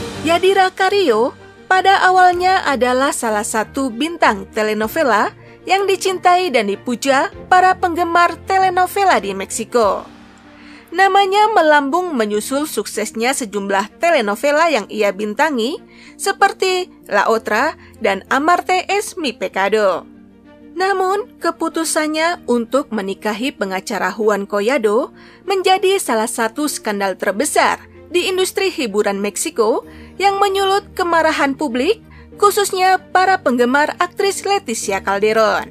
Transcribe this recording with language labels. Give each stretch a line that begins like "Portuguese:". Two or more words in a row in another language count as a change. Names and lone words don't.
Indonesian: Yadira Carrillo pada awalnya adalah salah satu bintang telenovela yang dicintai dan dipuja para penggemar telenovela di Meksiko. Namanya melambung menyusul suksesnya sejumlah telenovela yang ia bintangi seperti La Otra dan Amarte es mi pecado. Namun, keputusannya untuk menikahi pengacara Juan Collado menjadi salah satu skandal terbesar di industri hiburan Meksiko yang menyulut kemarahan publik, khususnya para penggemar aktris Leticia Calderón.